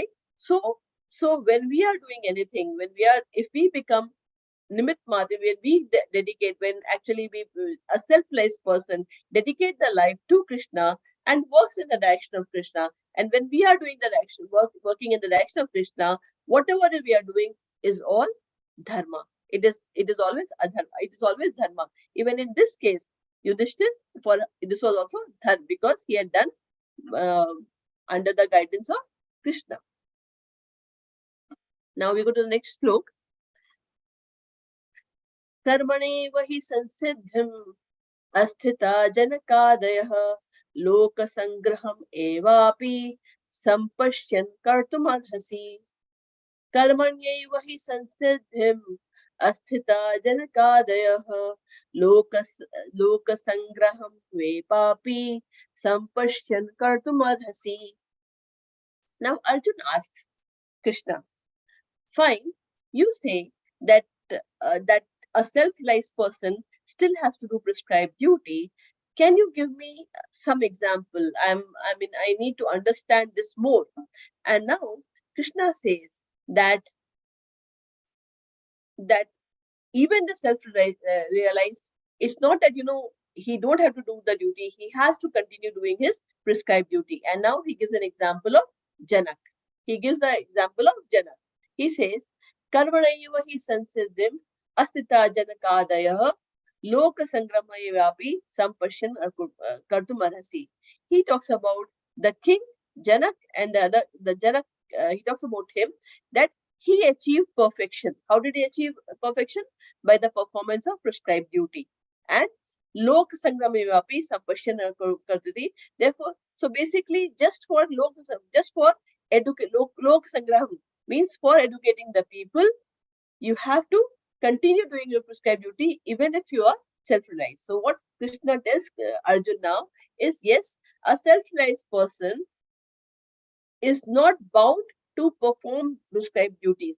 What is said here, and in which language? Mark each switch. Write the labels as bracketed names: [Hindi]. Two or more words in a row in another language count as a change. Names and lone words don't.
[English] So when we are doing anything, if we become [Sanskrit] निमित मति, [English] when we dedicate, when actually a selfless person dedicate the life to Krishna and works in the direction of Krishna, and when we are doing the working in the direction of Krishna, whatever we are doing is all dharma. It is always adharma. It is always dharma. Even in this case, Yudhishthir, this was also dharma, because he had done under the guidance of Krishna. Now we go to the next slok. [Sanskrit] कर्मणेव हि संसिद्धिम् अस्थिता जनकादयः लोकसंग्रहम् एवापि सम्पश्यन् कर्तुमर्हसि. कर्मण्यैव हि संसिद्धिम् अस्थिता जनकादयः लोकसंग्रहम् वेपापि सम्पश्यन् कर्तुमर्हसि. [English] Now Arjun asks Krishna, fine, you say that a self-realized person still has to do prescribed duty. Can you give me some example? I need to understand this more. And now Krishna says that even the self-realized, it's not that, he don't have to do the duty. He has to continue doing his prescribed duty. And now he gives an example of Janak. He gives the example of Janak. He says, [Sanskrit] कर्मणैव हि संसिद्धिम् आस्थिता जनकादयः लोक संग्रहमेवापि सम्पश्यन् कर्तुमर्हसि. [English] He talks about the king Janak, and the Janak, he talks about him, that he achieved perfection. How did he achieve perfection? By the performance of prescribed duty. [Sanskrit] And लोक संग्रहमेवापि सम्पश्यन् कर्तति. [English] Therefore, so basically, just for [Sanskrit] लोक संग्रह [English] means for educating the people, you have to continue doing your prescribed duty even if you are self-realized. So what Krishna tells Arjun now is, yes, a self-realized person is not bound to perform prescribed duties.